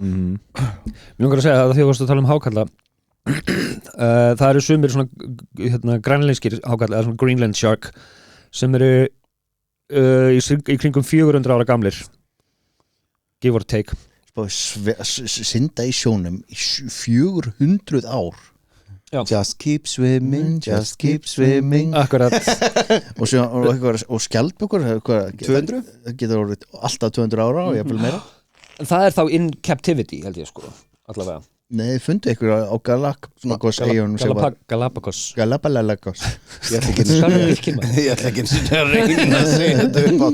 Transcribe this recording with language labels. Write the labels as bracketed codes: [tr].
[is] Mér langar að segja að því að þú varst að tala um hákalla það eru sumir svona grænlenskir hákalla eða svona Greenland shark sem eru í kringum 400 ára gamlir [en] give or take [is] synda í sjónum í 400 ár [en] Just keep swimming, just keep swimming [is] Akkurat og skjaldbökur 200? getur orðið alltaf 200 ára og jafnvel meira Það er þá [en] in captivity [is] held ég sko allavega Nei, fundu ykkur á Galapagos eyjunum sem var Galapagos Galapagos Ég ætla ekki eins og að reyna að segja þetta upp á